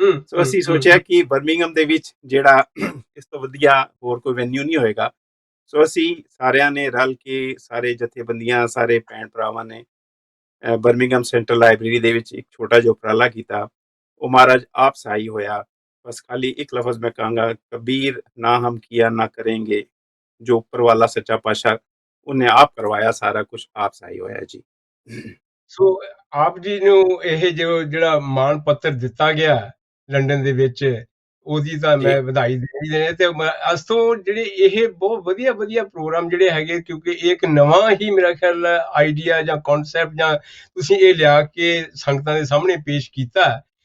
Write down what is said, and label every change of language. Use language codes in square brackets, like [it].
[pa] ਸੋ ਅਸੀਂ ਹੂੰ ਸੋਚਿਆ ਕਿ ਬਰਮਿੰਘਮ ਦੇ ਵਿੱਚ ਜਿਹੜਾ ਇਸ ਤੋਂ ਵਧੀਆ ਹੋਰ ਕੋਈ ਵੈਨਿਊ ਨਹੀਂ ਹੋਏਗਾ। ਸੋ ਅਸੀਂ ਸਾਰਿਆਂ ਨੇ ਰਲ ਕੇ, ਸਾਰੇ ਜਥੇਬੰਦੀਆਂ, ਸਾਰੇ ਭੈਣ ਭਰਾਵਾਂ ਨੇ ਬਰਮਿੰਘਮ ਸੈਂਟਰਲ ਲਾਇਬ੍ਰੇਰੀ ਦੇ ਵਿੱਚ ਇੱਕ ਛੋਟਾ ਜਿਹਾ ਉਪਰਾਲਾ ਕੀਤਾ। ਉਹ ਮਹਾਰਾਜ ਆਪ ਸਹਾਈ ਹੋਇਆ। [hi] बस खाली एक लफ्ज मैं कहूँगा, कबीर ना हम किया ना करेंगे, जो ऊपर वाला सच्चा पातशाह उन्हें आप करवाया, सारा कुछ आप सही होया जी। [pa] ਸੋ ਆਪ ਜੀ ਨੂੰ ਇਹ ਜਿਹੜਾ ਮਾਣ ਪੱਤਰ ਦਿੱਤਾ ਗਿਆ ਲੰਡਨ ਦੇ ਵਿੱਚ, ਉਹਦੀ ਤਾਂ ਜੀ ਮੈਂ ਵਧਾਈ ਦੇਣੀ ਦੇਣੇ ਤੇ ਅੱਜ ਤੋਂ ਜਿਹੜੇ ਇਹ ਬਹੁਤ ਵਧੀਆ ਵਧੀਆ ਪ੍ਰੋਗਰਾਮ ਜਿਹੜੇ ਹੈਗੇ, ਕਿਉਂਕਿ ਇਹ ਇੱਕ ਨਵਾਂ ਹੀ ਮੇਰਾ ਖਿਆਲ ਆਈਡੀਆ ਜਾਂ ਕਨਸੈਪਟ ਜਾਂ ਤੁਸੀਂ ਇਹ ਲਿਆ ਕੇ ਸੰਗਤਾਂ ਦੇ ਸਾਹਮਣੇ ਪੇਸ਼ ਕੀਤਾ ਹੈ।